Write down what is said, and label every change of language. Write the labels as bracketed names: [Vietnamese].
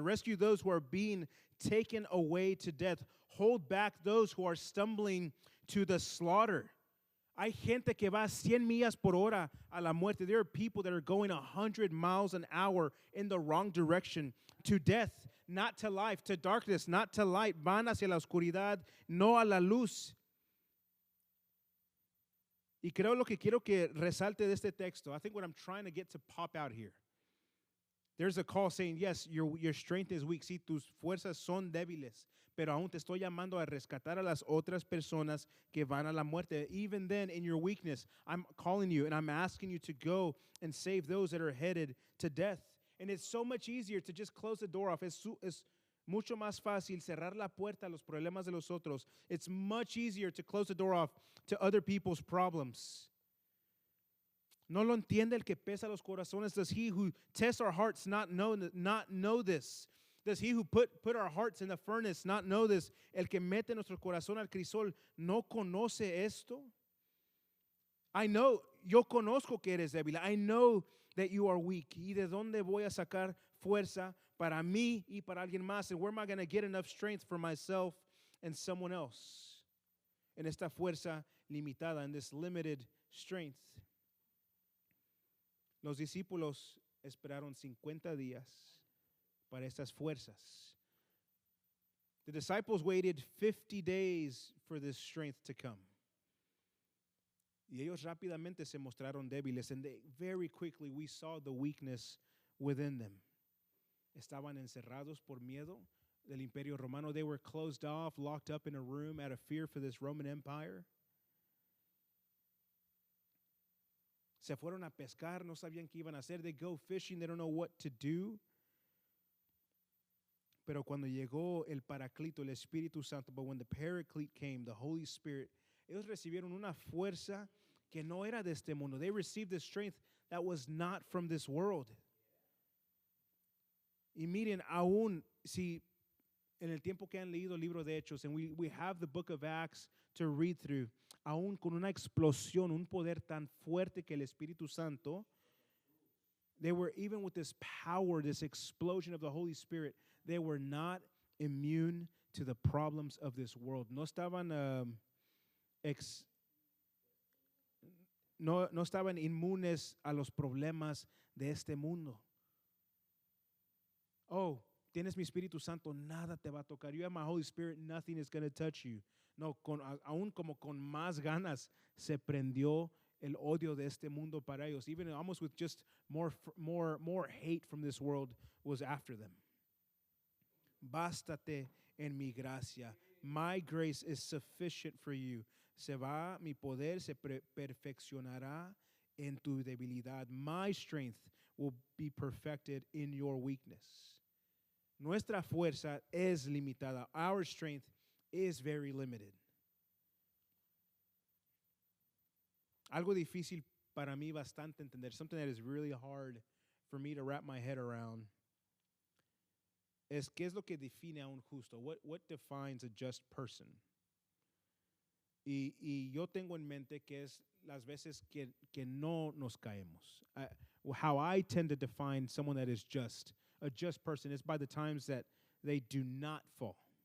[English] Rescue those who are being taken away to death. Hold back those who are stumbling to the slaughter. [Spanish] Hay gente que va 100 millas por hora a la muerte. [English] There are people that are going 100 miles an hour in the wrong direction to death, not to life, to darkness, not to light. [Spanish] Van hacia la oscuridad, no a la luz. Y creo lo que quiero que resalte de este texto. [English] I think what I'm trying to get to pop out here. There's a call saying, yes, your strength is weak. [Spanish] Sí, tus fuerzas son débiles. Pero aún te estoy llamando a rescatar a las otras personas que van a la muerte. [English] Even then, in your weakness, I'm calling you and I'm asking you to go and save those that are headed to death. And it's so much easier to just close the door off. [Spanish] Es mucho más fácil cerrar la puerta a los problemas de los otros. [English] It's much easier to close the door off to other people's problems. [Spanish] No lo entiende el que pesa los corazones. [English] Does he who tests our hearts not know this? Does he who put our hearts in the furnace not know this? [Spanish] El que mete nuestro corazón al crisol no conoce esto. [English] I know, [Spanish] yo conozco que eres débil. [English] I know that you are weak. [Spanish] ¿Y de dónde voy a sacar fuerza para mí y para alguien más? [English] And where am I going to get enough strength for myself and someone else? [Spanish] En esta fuerza limitada, [English] in this limited strength. [Spanish] Los discípulos esperaron 50 días para estas fuerzas. [English] The disciples waited 50 days for this strength to come. [Spanish] Y ellos rápidamente se mostraron débiles, [English] and very quickly we saw the weakness within them. [Spanish] Estaban encerrados por miedo del Imperio Romano. [English] They were closed off, locked up in a room out of fear for this Roman Empire. [Spanish] Se fueron a pescar, no sabían qué iban a hacer. [English] They go fishing, they don't know what to do. [Spanish] Pero cuando llegó el Paraclito, el Espíritu Santo, [English] but when the Paraclete came, the Holy Spirit, [Spanish] ellos recibieron una fuerza que no era de este mundo. [English] They received the strength that was not from this world. [Spanish] Y miren, aún si en el tiempo que han leído el libro de Hechos, [English] and we have the book of Acts to read through, [Spanish] aún con una explosión, un poder tan fuerte que el Espíritu Santo, [English] they were, even with this power, this explosion of the Holy Spirit, they were not immune to the problems of this world. [Spanish] No estaban, no estaban inmunes a los problemas de este mundo. Oh, tienes mi Espíritu Santo, nada te va a tocar. [English] You have my Holy Spirit, nothing is going to touch you. [Spanish] No, aún como con más ganas se prendió el odio de este mundo para ellos. [English] Even almost with just more hate from this world was after them. [Spanish] Bástate en mi gracia. [English] My grace is sufficient for you. [Spanish] Mi poder se perfeccionará en tu debilidad. [English] My strength will be perfected in your weakness. [Spanish] Nuestra fuerza es limitada. [English] Our strength is very limited. [Spanish] Algo difícil para mí bastante entender, [English] something that is really hard for me to wrap my head around, [Spanish] es qué es lo que define a un justo. [English] What defines a just person? [Spanish] Y yo tengo en mente que es las veces que no nos caemos. [English] How I tend to define someone that is just, a just person, is by the times that they do not fall.